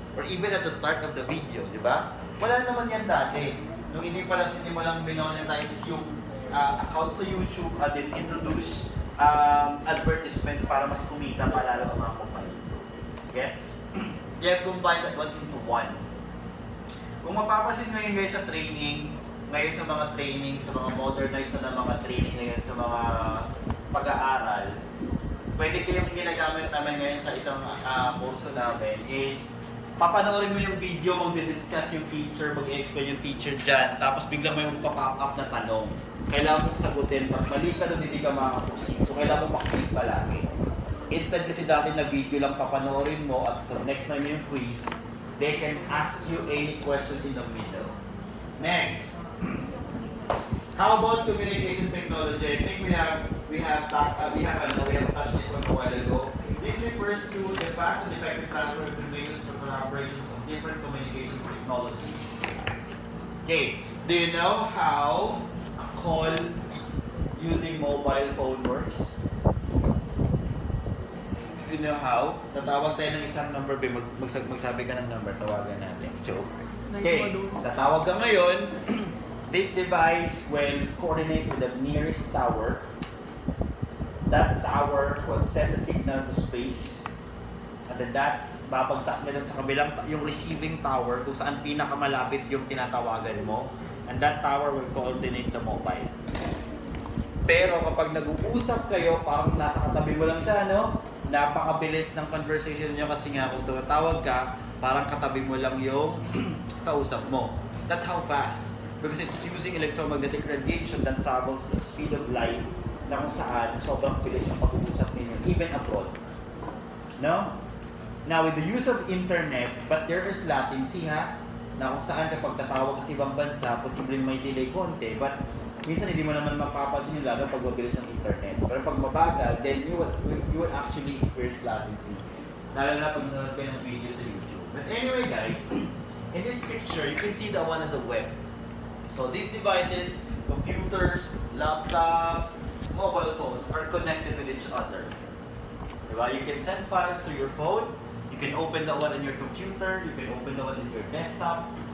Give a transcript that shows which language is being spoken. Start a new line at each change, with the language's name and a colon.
Filipino: Or even at the start of the video, di ba? Wala naman yan dati. Nung hindi mo lang minonetize yung account sa YouTube at then introduce advertisements para mas kumita palalo ang mga company. Gets?
English: They have combined that one into one.
Filipino: Kung mapapasin ngayon guys sa training, ngayon sa mga training, sa mga modernized na mga training ngayon sa mga pag-aaral, pwede kayong ginagamit namin ngayon sa isang kurso namin is papanoorin mo yung video, mag-discuss yung teacher, mag-explain yung teacher dyan, tapos biglang may magpa-pop up na tanong. Kailangan mong sagutin, pag mali ka doon, hindi ka makakaproceed. So kailangan mong makikita palagi. Instead kasi dati na video lang papanoorin mo at sa next time yung quiz,
English: they can ask you any question in the middle.
Filipino: Next.
English: How about communication technology? I think we have touched this one a while ago. This refers to the fast and effective transfer of information for collaborations of different communications technologies. Okay, do you know how a call using mobile phone works? Do you know how?
Filipino: Tatawag tayo ng isang number, magsabi ka ng number, tawagan natin. Joke. Okay, tatawag ka ngayon.
English: This device will coordinate with the nearest tower. That tower will send a signal to space.
Filipino: And then that, babagsak niya dun sa kabilang, yung receiving tower, kung saan pinakamalapit yung tinatawagan mo.
English: And that tower will coordinate the mobile.
Filipino: Pero kapag nag-uusap kayo, parang nasa katabi mo lang siya, no? Napakabilis ng conversation niyo kasi nga kung tumatawag ka, parang katabi mo lang yung kausap mo.
English: That's how fast. Because it's using electromagnetic radiation that travels at the speed of light
Filipino: na kung saan sobrang bilis ang pag-uusap ninyo,
English: even abroad. No? Now, with the use of internet, but there is latency
Filipino: ha, na kung saan kapag tatawag ka sa ibang bansa, posibleng may delay konti, but minsan hindi mo naman mapapansin yung lalo pag mabilis ang internet. Pero pag mabagal,
English: then you will actually experience latency.
Filipino: Lalo na pag nanonood kayo ng video sa YouTube.
English: But anyway guys, in this picture, you can see that one as a web. So these devices, computers, laptop, mobile phones are connected with each other. Diba? You can send files to your phone, you can open the one on your computer, you can open the one on your desktop.